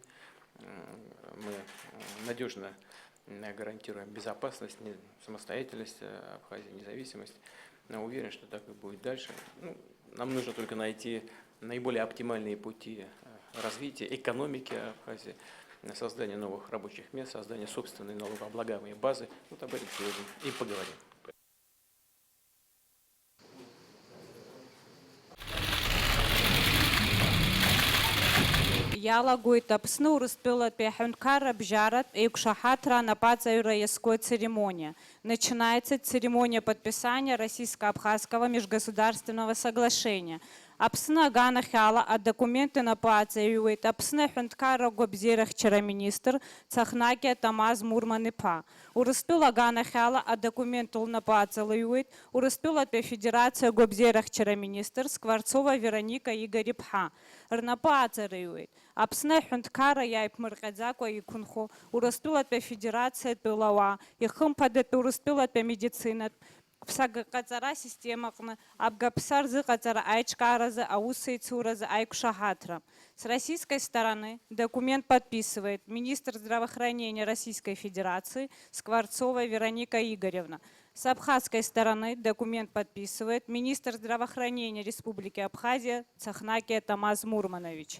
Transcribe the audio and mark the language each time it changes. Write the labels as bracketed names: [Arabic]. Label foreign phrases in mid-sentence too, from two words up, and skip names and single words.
[Russian] Мы надежно гарантируем безопасность, самостоятельность Абхазии, независимость. Но уверен, что так и будет дальше. Ну, нам нужно только найти наиболее оптимальные пути развития экономики Абхазии, создания новых рабочих мест, создания собственной налогооблагаемой базы. Вот об этом сегодня и поговорим. [Abkhazian] Иалагоит Аԥсны Урыстәылатәи аҳәынҭқарра бжьаратә еиқәшаҳаҭра анапаҵаҩра иазкой церемония. [Russian] Начинается церемония подписания Российско-Абхазского межгосударственного соглашения. [Abkhazian] Аԥсны аганахьала адокументы напаҵаҩуеит Аԥсны аҳәынҭқарра гәабзиарахьчара министр Цахнакиа Тамаз Мурман-иԥа. Урыстәыла аганахьала адокумент лнапаҵалҩуеит Урыстәылатәи афедерациа гәабзиарахьчара министр Скворцова Вероника Игорь-иԥҳа. Рнапы аҵарыҩуеит Аԥсны аҳәынҭқарра иааиԥмырҟьаӡакәа иқәынхо Урыстәылатәи афедерациатәи лауа, ихымԥадатәи Урыстәылатәи амедицинатә ԥсагаҟаҵара системаҟны абгаԥса рзыҟаҵара аиҿкааразы аусеицуразы аиқәшаҳаҭра. [Russian] С российской стороны документ подписывает министр здравоохранения Российской Федерации Скворцова Вероника Игоревна. С абхазской стороны документ подписывает министр здравоохранения Республики Абхазия Цахнакиа Тамаз Мурманович.